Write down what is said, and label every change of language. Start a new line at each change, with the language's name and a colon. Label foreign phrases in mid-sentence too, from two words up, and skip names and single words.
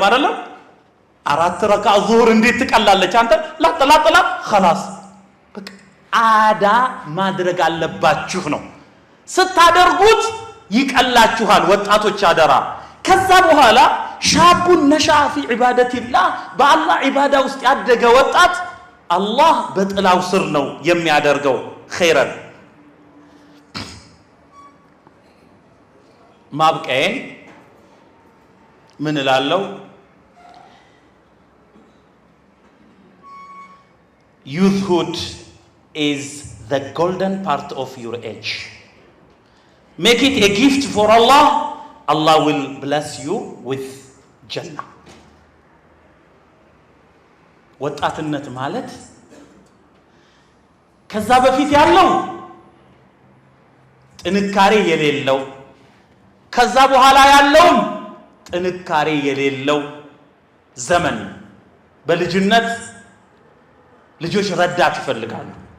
Amharic: አይደለም አራት ረካ ዙሁር እንዴት ትቀላለች አንተ ላጥላጥላ خلاص በቃ አዳ ማድረግ አለባችሁ ነው ስታደርጉት ይቀላችኋል ወጣቶች አደራ ከዛ በኋላ
Arabic: شاب نشأ في عبادة الله
Amharic: በአላህ ዒባዳ ውስጥ ያደገ ወጣት አላህ በጥላው ስር ነው የሚያደርገው ኸይረን ማብቀዬን ምን እላለሁ
English: youthhood is the golden part of your age. Make it a gift for Allah. Allah will bless you with Jannah.
Amharic: ወጣትነት ማለት ከዛ በፊት ያለው ጥንካሬ የሌለው ከዛ በኋላ ያለው ጥንካሬ የሌለው ዘመን። በልጅነት ልጆች ረዳት ይፈልጋሉ።